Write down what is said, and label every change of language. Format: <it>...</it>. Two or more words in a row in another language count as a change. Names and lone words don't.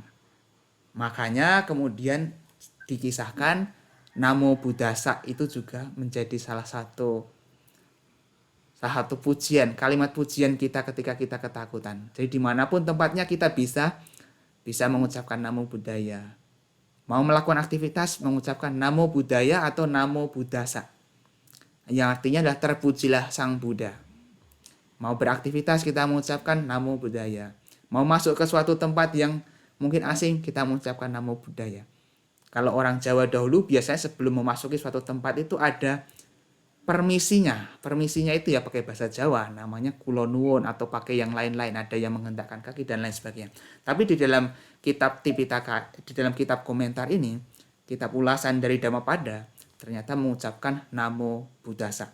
<id>Makanya kemudian dikisahkan</id> <pi>namo buddhasa</pi> <id>itu juga menjadi salah satu pujian, kalimat pujian kita ketika kita ketakutan. Jadi dimanapun tempatnya kita bisa mengucapkan</id> <pi>namo buddhaya.</pi> <id>Mau melakukan aktivitas mengucapkan</id> <pi>namo buddhaya</pi> <id>atau</id> <pi>namo buddhasa.</pi> <id>Yang artinya adalah terpujilah Sang Buddha. Mau beraktivitas kita mengucapkan</id> <pi>namo buddhaya.</pi> <id>Mau masuk ke suatu tempat yang mungkin asing kita mengucapkan</id> <pi>namo buddhaya.</pi> <id>Kalau orang Jawa dahulu biasanya sebelum memasuki suatu tempat itu ada permisinya. Permisinya itu ya pakai bahasa Jawa, namanya</id> <jv>kula nuwun</jv> <id>atau pakai yang lain-lain, ada yang menghentakkan kaki dan lain sebagainya. Tapi di dalam kitab Tipitaka, di dalam kitab komentar ini, kitab ulasan dari Dhammapada, ternyata mengucapkan</id> <pi>namo buddhasa.</pi>